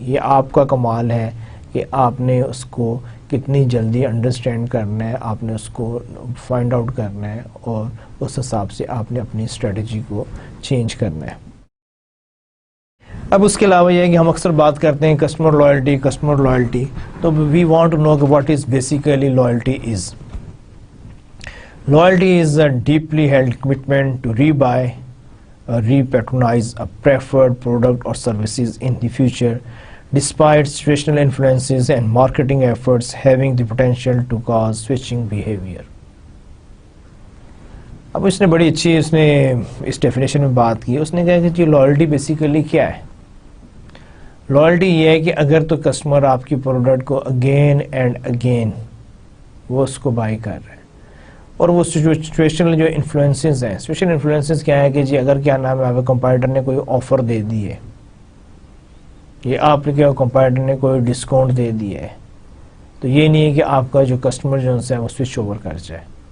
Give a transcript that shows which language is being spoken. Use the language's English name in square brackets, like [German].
[Urdu] یہ آپ کا کمال ہے کہ آپ نے اس کو کتنی جلدی انڈرسٹینڈ کرنا ہے, آپ نے اس کو فائنڈ آؤٹ کرنا ہے اور اس حساب سے آپ نے اپنی اسٹریٹجی کو چینج کرنا ہے. اب اس کے علاوہ یہ ہے کہ ہم اکثر بات کرتے ہیں کسٹمر لائلٹی. [English] تو we want to know کہ what is basically loyalty is. Loyalty is a deeply held commitment to rebuy or repatronize a preferred product or services in the future, despite situational influences and marketing efforts having the potential to cause switching behavior. [Urdu] اب اس نے بڑی اچھی اس نے اس definition میں بات کی. اس نے کہا کہ جی لائلٹی بیسیکلی کیا ہے. لائلٹی یہ ہے کہ اگر تو کسٹمر آپ کی پروڈکٹ کو اگین اینڈ اگین وہ اس کو بائی کر رہے ہیں, اور وہ سچویشنل جو انفلوئنسز ہیں, سچویشنل انفلوئنسز کیا ہے کہ جی اگر کیا نام ہے آپ کمپیٹر نے کوئی آفر دے دی ہے, یہ آپ کے کمپیٹر نے کوئی ڈسکاؤنٹ دے دی ہے, تو یہ نہیں ہے کہ آپ کا جو کسٹمر جو ہے وہ سوئچ اوور کر جائے.